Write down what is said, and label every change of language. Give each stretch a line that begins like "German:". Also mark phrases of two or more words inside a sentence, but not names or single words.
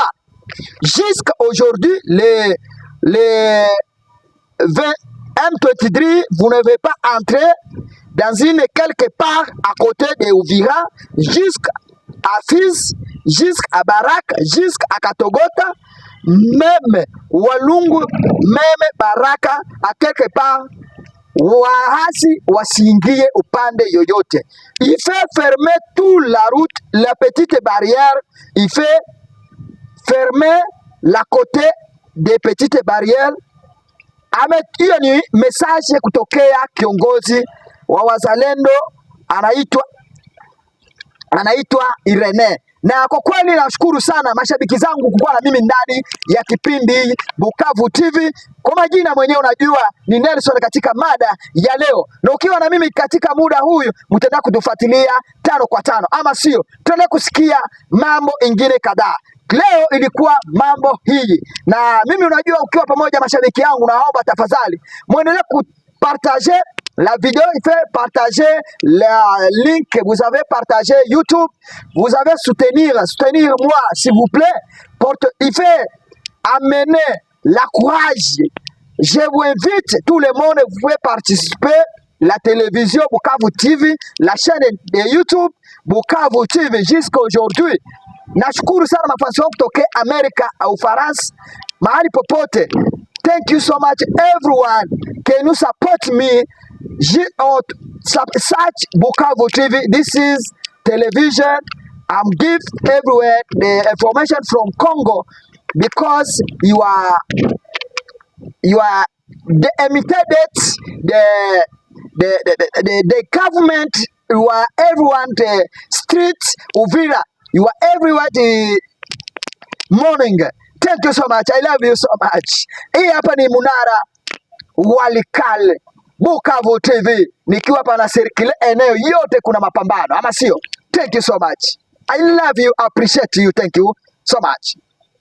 French: Jusqu'à aujourd'hui, les M23, vous ne devez pas entrer dans une quelque part à côté de Uvira, jusqu'à Fizi, jusqu'à Barak, jusqu'à Katogota, même Walungu, même Baraka, à quelque part,
Swahili: waasi wasiingie upande yoyote.
French: Il fait fermer toute la route, la petite barrière, il fait fermer la côté des petites barrières.
Swahili: Hiyo ni message kutokea kiongozi wa wazalendo anaitwa Irene. Na kwa kweli nashukuru sana mashabiki zangu kukuwa na mimi ndani ya kipindi Bukavu TV. Kwa majina mwenyewe unajua ni Nelson katika mada ya leo. Na ukiwa na mimi katika muda huyu mtaenda kutufuatilia 5 kwa 5, ama sio? Tuende kusikia mambo ingine kadhaa. Leo ilikuwa mambo hii. Na mimi unajua ukiwa pamoja mashabiki yangu, naomba tafadhali muendelee kupartager
French: la vidéo, il fait partager la link, vous avez partagé YouTube, vous avez soutenir moi s'il vous plaît, il fait amener la courage. Je vous invite, tout le monde, vous pouvez participer, la télévision Bukavu TV, la chaîne de YouTube Bukavu TV jusqu'à aujourd'hui.
Swahili: Nashukuru sana mafansi wangu kutoka Amerika au France, mahali popote.
English: Thank you so much everyone. Can you support me? Search Bukavu TV. This is television. I'm give everywhere the information from Congo, because you are the imitated the government. You are everyone, the streets Uvira. You are everywhere the morning. Thank you so much. I love you so much.
Swahili: Hii hapa ni Munara Walikale Bukavu TV. Nikiwa hapa na serikali eneo yote kuna mapambano, ama sio?
English: Thank you so much. I love you, appreciate you. Thank you so much.